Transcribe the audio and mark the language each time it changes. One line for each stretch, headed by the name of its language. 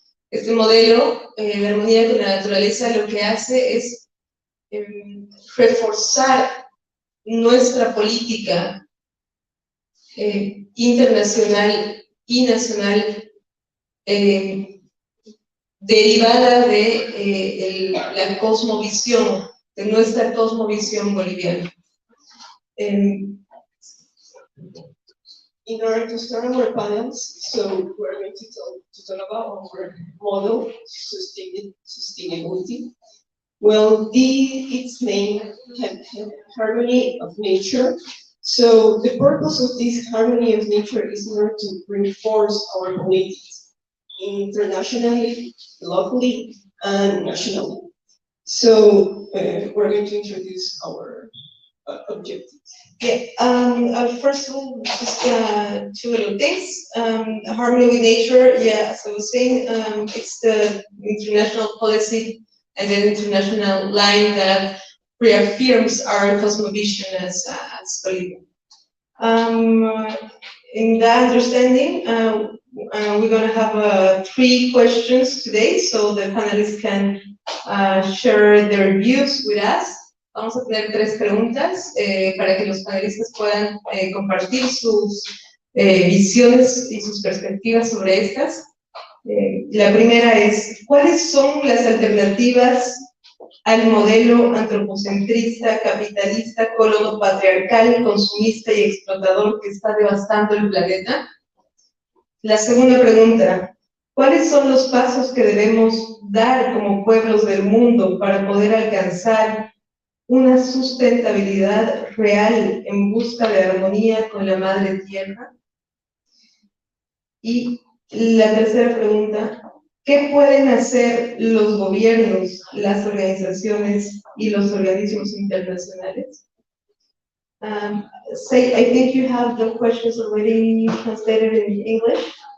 Spanish: Este modelo de armonía con la naturaleza lo que hace es reforzar nuestra política internacional y nacional derivada de la cosmovisión, de nuestra cosmovisión boliviana.
English: In order to start our panels, so we're going to talk about our model, sustainability. Well, its name, harmony of nature. So the purpose of this harmony of nature is in order to reinforce our beliefs internationally, locally, and nationally. So we're going to introduce our objectives. Yeah, first of all, just two little things. Harmony with nature, yeah, as I was saying, it's the international policy and the international line that reaffirms our cosmovision as Bolivia. In that understanding, we're going to have 3 questions today, so the panelists can share their views with us.
Spanish: Vamos a tener 3 preguntas para que los panelistas puedan compartir sus visiones y sus perspectivas sobre estas. La primera es, ¿cuáles son las alternativas al modelo antropocentrista, capitalista, cólono patriarcal, consumista y explotador que está devastando el planeta? La segunda pregunta, ¿cuáles son los pasos que debemos dar como pueblos del mundo para poder alcanzar una sustentabilidad real en busca de armonía con la madre tierra? Y la tercera pregunta, ¿qué pueden hacer los gobiernos, las organizaciones y los organismos internacionales?
English: I think you have the questions already translated in English.